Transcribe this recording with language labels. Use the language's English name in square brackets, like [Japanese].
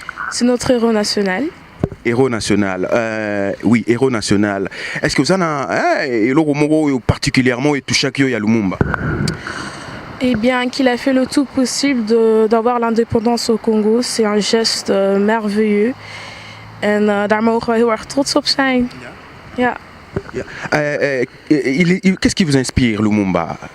[French] C'est notre héros national. Héros national, oui, héros national. Est-ce que vous en avez particulièrement touché à Lumumba? Eh bien, qu'il a fait le tout possible d'avoir l'indépendance au Congo, c'est un geste merveilleux. [Dutch] En daar mogen we heel erg trots op zijn. Ja. [French] Qu'est-ce qui vous inspire, Lumumba?